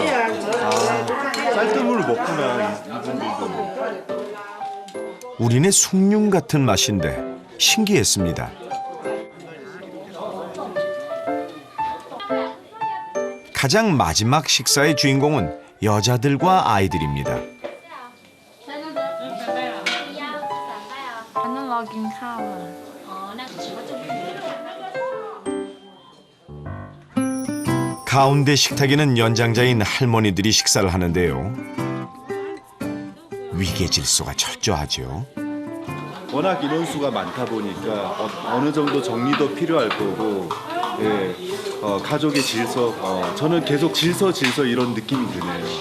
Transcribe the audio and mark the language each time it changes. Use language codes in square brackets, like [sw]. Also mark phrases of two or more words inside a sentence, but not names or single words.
[ko] 아, 쌀뜨물을 먹구나, 이분들도. 우리네 숭늉 같은 맛인데 신기했습니다. 가장 마지막 식사의 주인공은 여자들과 아이들입니다. [th] อันนั้นรอกินข้าวอ่ะ [ko] 가운데 식탁에는 연장자인 할머니들이 식사를 하는데요. 위계 질서가 철저하죠. 워낙 인원수가 많다 보니까 어느 정도 정리도 필요할 거고, 예, 가족의 질서, 저는 계속 질서 이런 느낌이 드네요.